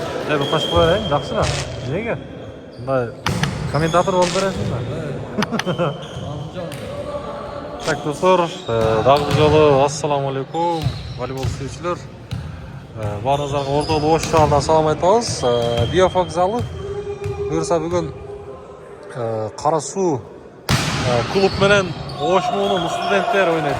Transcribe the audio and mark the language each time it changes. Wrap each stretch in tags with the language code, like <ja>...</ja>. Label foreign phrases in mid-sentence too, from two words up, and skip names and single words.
<tr>bir kaşık koyayım,</tr> <kk>жақсырақ. Неге? Мындай комментатор болып бересің ба?</kk> <ky>Так, достар, дагы жолу</ky> <ar>السلام عليكم,</ar> <ky>волейбол сүйүүчүлөр. Баарыңыздарга Ордолу Ош шаарынан салам айтабыз. Биоф вокзалы. Буюрса бүгүн Кара Суу клуб менен Ош муунун студенттери ойнойт.</ky>